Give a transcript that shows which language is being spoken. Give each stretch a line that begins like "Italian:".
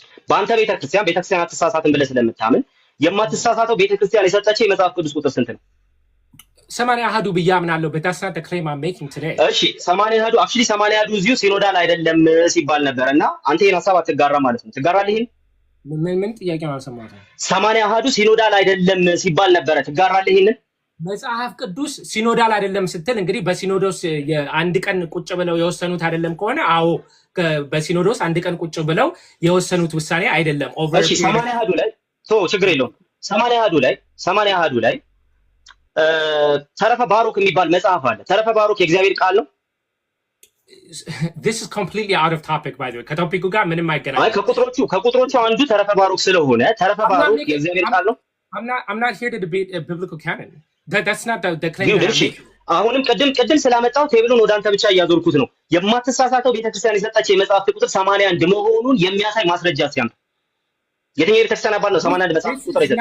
Amharic: በአንተ ቤተክርስቲያን አትሳሳትም ብለህ ስለምታምን የማትሳሳተው ቤተክርስቲያን የሰጠች የመጽሐፍ ቅዱስ ቁጥር ስንት ነው? 80 አሃዱ ብዬ አምናለሁ።
English: but that's not the claim I'm making today።
Amharic: እሺ 80 አሃዱ actually 80 አሃዱ እዚሁ ሲኖዳል አይደለም ሲባል ነበር እና አንተ ይሄን ሐሳብ አትጋራ ማለት ነው። ትጋራለህ? ይሄን ምን ጥያቄ ነው አልሰማሁትም። 80 አሃዱ ሲኖዳል አይደለም ሲባል ነበር። ትጋራለህ? ይሄን መጽሐፍ ቅዱስ ሲኖዳል አይደለም ስትል እንግዲህ በሲኖዶስ አንድ ቀን ቁጭ ብለው የወሰኑት አይደለም ከሆነ አዎ በሲኖዶስ አንድ ቀን ቁጭ ብለው የወሰኑት ውሳኔ አይደለም። እሺ 80 አሃዱ ላይ ችግር የለውም። 80 አሃዱ ላይ ተረፈ ባሮክ የሚባል መጽሐፍ አለ። ተረፈ ባሮክ የእግዚአብሔር ቃል ነው።
English: This is completely out of topic by the way።
Amharic: ከቶፒኩ ጋር ምንም አይገናኝም። አይ ከቁጥሮቹ አንዱ ተረፈ ባሮክ ስለሆነ ተረፈ ባሮክ የእግዚአብሔር ቃል ነው።
English: I'm not here to debate a biblical canon. That's not the claim.
Amharic: አሁንም ቅድም ስላመጣው ቴብሉን ወደ አንተ ብቻ እያዞርኩት ነው። የማትሳሳተው ቤተክርስቲያን የሰጣቸው የመጽሐፍት ቁጥር 81 መሆኑን የሚያሳይ ማስረጃ ሲያምጥ የትኛው ቤተክርስቲያን አባል ነው 81 መጽሐፍ ቁጥር ይዘጣል?